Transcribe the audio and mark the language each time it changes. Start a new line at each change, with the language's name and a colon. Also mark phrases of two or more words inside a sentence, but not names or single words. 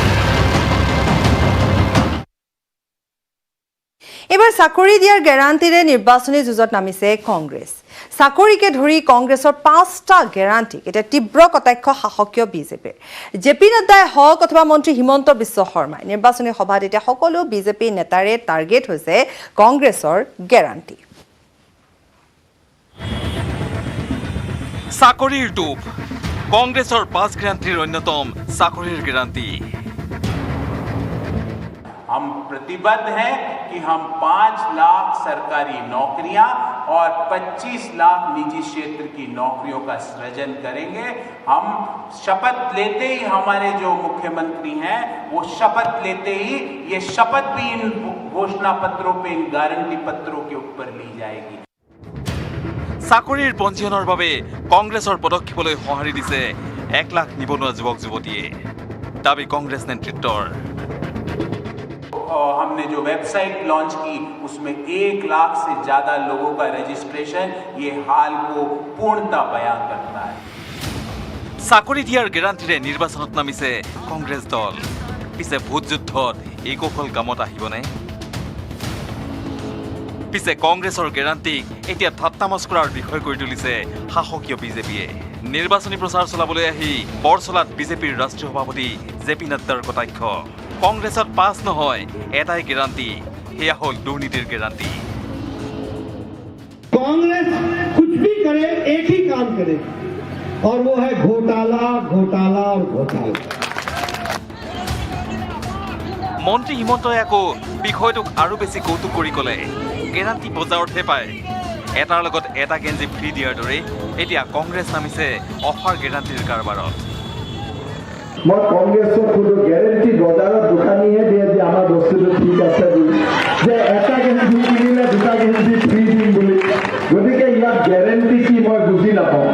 Assamese: এবাৰ চাকৰি দিয়াৰ গ্যাৰাণ্টিৰে নিৰ্বাচনী যুঁজত নামিছে কংগ্ৰেছ চাকৰিকে ধৰি কংগ্ৰেছৰ 5টা গ্যাৰাণ্টিক এটা তীব্ৰ কটাক্ষ শাসকীয় বিজেপিৰ জেপি নাড্ডাই হওক অথবা মন্ত্ৰী হিমন্ত বিশ্ব শৰ্মাই নিৰ্বাচনী সভাত এতিয়া সকলো বিজেপি নেতাৰে টাৰ্গেট হৈছে কংগ্ৰেছৰ গ্যাৰাণ্টি চাকৰিৰ টোপ কংগ্ৰেছৰ 5 গ্যাৰাণ্টিৰ অন্যতম চাকৰিৰ গ্যাৰাণ্টি
Hindi: हम प्रतिबद्ध हैं कि हम 5 लाख सरकारी नौकरियां और 25 लाख निजी क्षेत्र की नौकरियों का सृजन करेंगे हम शपथ लेते ही हमारे जो मुख्यमंत्री हैं वो शपथ लेते ही ये शपथ भी इन घोषणा पत्रों पे इन गारंटी पत्रों के ऊपर ली जाएगी
Assamese: চাকৰিৰ পঞ্জীয়নৰ বাবে কংগ্ৰেছৰ পদক্ষেপলৈ সঁহাৰি দিছে 1 লাখ নিবনুৱা যুৱক যুৱতীয়ে দাবী কংগ্ৰেছ নেতৃত্বৰ
Hindi: हमने जो
English: website launch
Hindi: की उसमें 1 लाख से ज़्यादा लोगों का रजिस्ट्रेशन ये हाल को पूर्णता बयां करता है
Assamese: চাকৰি দিয়াৰ গ্যাৰাণ্টিৰে নিৰ্বাচনত নামিছে কংগ্ৰেছ দল পিছে ভোট যুদ্ধত এই কৌশল কামত আহিবনে পিছে কংগ্ৰেছৰ গ্যাৰাণ্টিক এতিয়া ঠাট্টা মস্কৰাৰ বিষয় কৰি তুলিছে শাসকীয় বিজেপিয়ে নিৰ্বাচনী প্ৰচাৰ চলাবলৈ আহি বৰচলাত বিজেপিৰ ৰাষ্ট্ৰীয় সভাপতি জেপি নাড্ডাৰ কটাক্ষ কংগ্ৰেছত পাছ নহয় এটাই গ্যাৰাণ্টি সেয়া হ'ল দুৰ্নীতিৰ গ্যাৰাণ্টি
Hindi: कांग्रेस कुछ भी करे एक ही काम करे और वो है घोटाला घोटाला और घोटाला
Assamese: মন্ত্ৰী হিমন্তই আকৌ বিষয়টোক আৰু বেছি কৌতুক কৰি ক'লে গ্যাৰাণ্টি বজাৰতহে পায় এটাৰ লগত এটা গেঞ্জি ফ্ৰী দিয়াৰ দৰে এতিয়া কংগ্ৰেছ নামিছে অফাৰ গ্যাৰাণ্টিৰ কাৰবাৰত মই কংগ্ৰেছৰ কোনো গ্যাৰেণ্টি বজাৰত দোকানীহে দিয়ে যে আমাৰ বস্তুটো ঠিক আছে বুলি যে এটা গেঞ্জি কিনিলে দুটা গেঞ্জি ফ্ৰী দিম বুলি গতিকে ইয়াত গ্যাৰেণ্টি কি মই বুজি নাপাওঁ